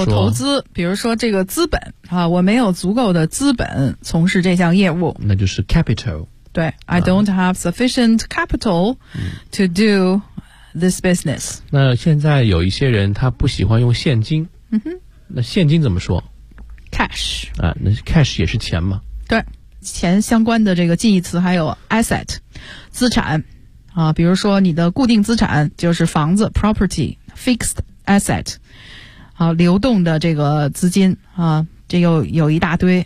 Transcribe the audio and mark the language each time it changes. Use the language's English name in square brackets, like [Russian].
[Chinese] 有投资，比如说这个资本啊，我没有足够的资本从事这项业务，那就是 capital。 [English] 对、I don't have sufficient capital to do this business。 [Chinese] 那现在有一些人他不喜欢用现金，那现金怎么说？ [English] cash [Chinese] 啊，那 cash 也是钱吗？对，钱相关的这个近义词还有 asset 资产啊，比如说你的固定资产就是房子 property, fixed asset, 好，流动的这个资金啊，这又 有一大堆。